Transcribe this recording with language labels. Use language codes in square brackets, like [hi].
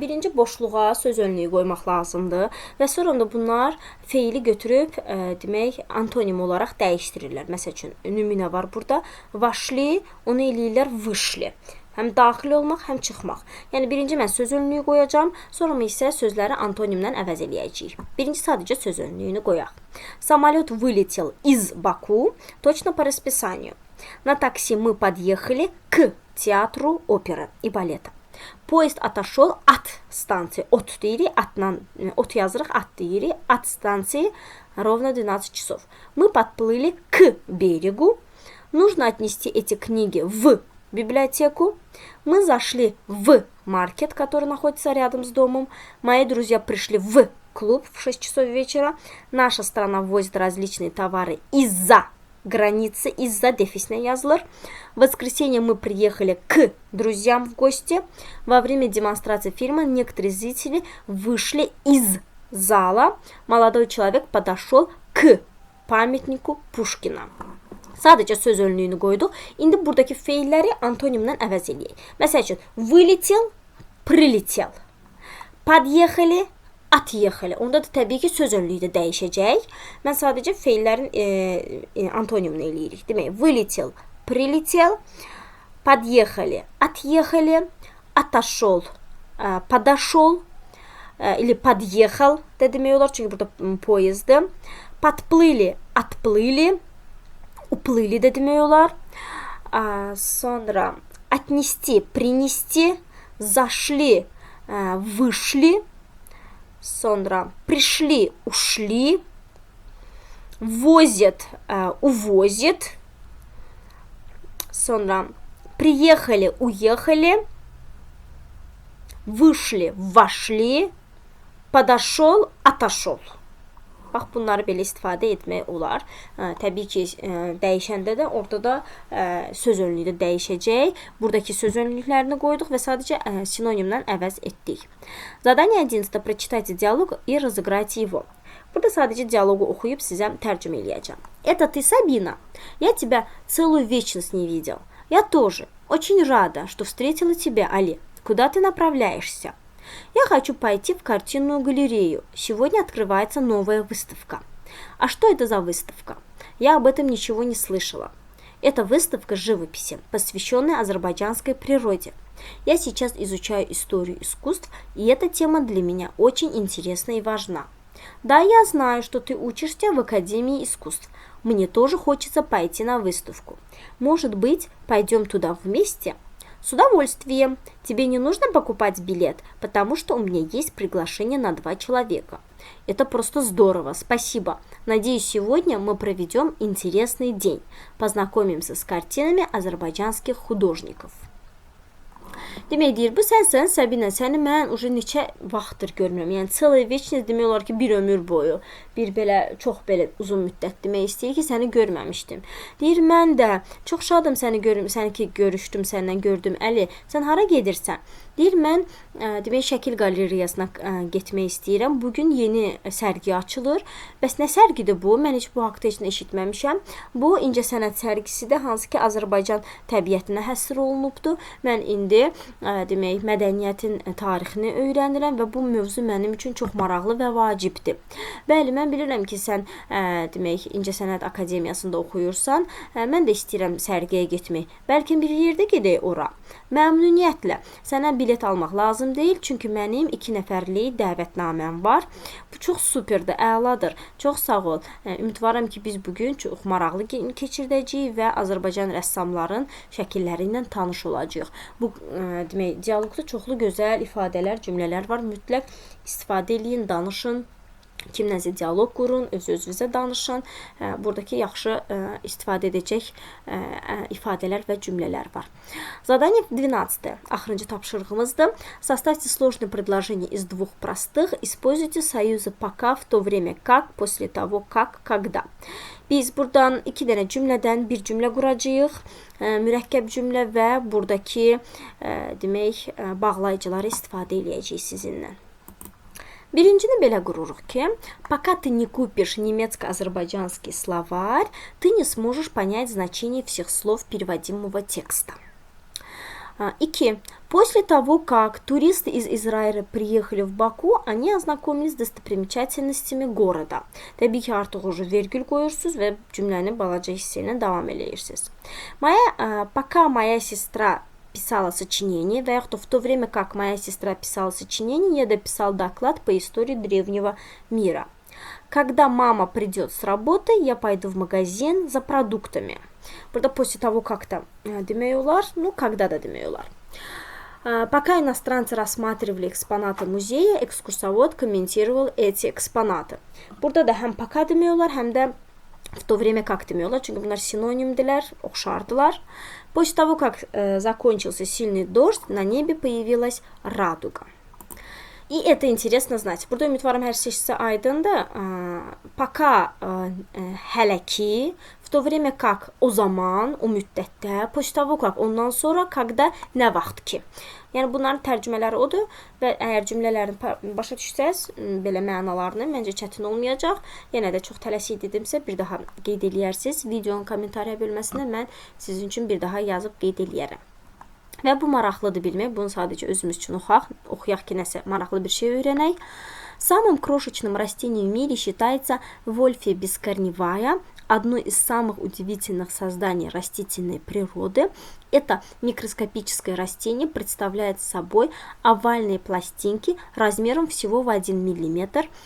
[az] Birinci, boşluğa söz önlüyü qoymaq lazımdır və sonra da bunlar feili götürüb, demək, antonim olaraq dəyişdirirlər. Məsəl üçün, nümunə var burada. Vaşli, onu eləyirlər vışli. Həm daxil olmaq, həm çıxmaq. Yəni, birinci mən söz önlüyü qoyacağım, sonra isə sözləri antonimdən əvəz eləyəcəyik. Birinci, sadəcə söz önlüyünü qoyaq. [ru] Самолет вылетел из Баку точно по расписанию. На такси мы подъехали к театру оперы и балета. Поезд отошел от станции. [az] От deyirik, от yazırıq, at deyirik. [ru] От станции ровно 12 часов. Мы подплыли к берегу. Нужно отнести эти книги в библиотеку. Мы зашли в маркет, который находится рядом с домом. Мои друзья пришли в клуб в 6 часов вечера. Наша страна ввозит различные товары из-за границы, из-за дефисне [az] yazılır. [ru] В воскресенье мы приехали к друзьям в гости. Во время демонстрации фильма некоторые зрители вышли из зала. Молодой человек подошел к памятнику Пушкина. [az] Sadəcə söz önlüyünü qoyduq. İndi buradakı feilləri antonimdən əvəz eləyək. Məsəl üçün, [ru] вылетел, прилетел. Подъехали, отъехали. [az] Onda da təbii ki, söz önlüyü də dəyişəcək. Mən sadəcə feillərin antonimini eləyirik. Demək, [ru] вылетел, прилетел, подъехали, отъехали, отошел, подошел, или подъехал [az] da demək olar, çünki burada poyezddir. [ru] Подплыли, отплыли, uplыли [az] da demək olar. Sonra [ru] отнести, принести, зашли, вышли. [az] Sonra [ru] пришли, ушли. Возят, увозят. [az] Sonra [ru] приехали, уехали. Вышли, вошли. Подошел, отошел. [az] Bax, bunları belə istifadə etmək olar. Təbii ki, dəyişəndə də orada da söz önlüyü də dəyişəcək. Buradakı söz önlüklərini qoyduq və sadəcə sinonimdən əvəz etdik. [ru] Задание 11. Прочитайте диалог и разыграйте его. [az] Burada sadəcə dialogu oxuyub sizə tərcümə eləyəcəm. [ru] Это ты, Сабина? Я тебя целую вечность не видел. Я тоже. Очень рада, что встретила тебя, Али. Куда ты направляешься? Я хочу пойти в картинную галерею. Сегодня открывается новая выставка. А что это за выставка? Я об этом ничего не слышала. Это выставка живописи, посвященная азербайджанской природе. Я сейчас изучаю историю искусств, и эта тема для меня очень интересна и важна. Да, я знаю, что ты учишься в Академии искусств. Мне тоже хочется пойти на выставку. Может быть, пойдем туда вместе? С удовольствием. Тебе не нужно покупать билет, потому что у меня есть приглашение на 2 человека. Это просто здорово, спасибо. Надеюсь, сегодня мы проведем интересный день. Познакомимся с картинами азербайджанских художников. [az] Demək deyir, bu sənsən Səbinə, səni mən уже neçə vaxtdır görmürəm. Yəni [ru] целый вечность [az] demək olar ki, bir ömür boyu, bir belə çox belə uzun müddət demək istəyir ki, səni görməmişdim. Deyir, mən də çox şadım səni görüşdüm, səndən gördüm. Əli, sən hara gedirsən? Deyir, mən demək şəkil qalereyasına getmək istəyirəm. Bu gün yeni sərgi açılır. Bəs nə sərgidir bu? Mən heç bu haqqda heç nə eşitməmişəm. Bu incəsənət sərgisidir, hansı ki Azərbaycan təbiətinə həsr olunubdur. Mən indi demək mədəniyyətin tarixini öyrənirəm və bu mövzu mənim üçün çox maraqlı və vacibdir. Bəli, mən bilirəm ki, sən demək İncəsənət Akademiyasında oxuyursan. Mən də istəyirəm sərgiyə getmək. Bəlkə bir yerdə gedək ora. Məmnuniyyətlə. Sənə bilet almaq lazım deyil, çünki mənim 2 nəfərlik dəvətnaməm var. Bu çox superdir, əladır. Çox sağ ol. Ümidvaram ki, biz bugün çox maraqlı keçirdəcəyik və Azərbaycan rəssamların şəkilləri ilə tanış olacağıq. Bu demək, dialoqda çoxlu gözəl ifadələr, cümlələr var. Mütləq istifadə eləyin, danışın. Kimləsə dialoq qurun, öz-özünüzə danışın. Buradakı yaxşı istifadə edəcək ifadələr və cümlələr var. [ru] Задание 12. [az] Axırıncı tapşırığımızdır. [ru] Составьте сложные предложения из 2 простых. Используйте союзы пока, в то время как, после того как, когда. [az] Biz buradan 2 dənə cümlədən bir cümlə quracağıq. Mürəkkəb cümlə və buradakı demək bağlayıcıları istifadə edəcəyik sizinlə. Birincini belə qururuq ki, [ru] пока ты не купишь немецко-азербайджанский словарь, ты не сможешь понять значение всех слов переводимого текста. 2. После того, как туристы из Израиля приехали в Баку, они ознакомились с достопримечательностями города. [az] Təbii ki, artıq уже vergül qoyursunuz və cümləni balaca hissə ilə davam eləyirsiniz. [ru] Пока моя сестра писала сочинение, в то время как моя сестра писала сочинение, я дописал доклад по истории древнего мира. Когда мама придет с работы, я пойду в магазин за продуктами. [az] Burada [ru] после того как-то [az] demək olar, [ru] когда-то [az] demək olar. [ru] Пока иностранцы рассматривали экспонаты музея, экскурсовод комментировал эти экспонаты. [az] Burada da həm [ru] пока [az] demək olar, həm də [ru] в то время как [az] demək olar, çünki bunlar sinonimdilər, oxşardılar. [ru] После того, как закончился сильный дождь, на небе появилась радуга. И это интересно знать. [az] Burada ümidvaram hər şey sizə aydındır. [ru] Пока [az] hələ ki, [ru] в то время как [az] o zaman, o müddətdə, [ru] после того как [az] ondan sonra, [ru] когда [az] nə vaxt ki. Yəni bunların tərcümələri odur və əgər cümlələrini başa düşsəz, belə mənalarını məncə çətin olmayacaq. Yenə də çox tələsik dedimsə, bir daha qeyd eləyərsiniz. Videonun kommentariya bölməsində mən sizin üçün bir daha yazıb qeyd eləyərəm. Və bu maraqlıdır bilmək. Bunu sadəcə özümüz üçün oxuyaq ki, nəsə maraqlı bir şey öyrənək. [ru] Самым крошечным растением в мире считается Вольфия бескорневая, одно из самых удивительных созданий растительной природы. Это микроскопическое растение представляет собой овальные пластинки размером всего в 1 мм.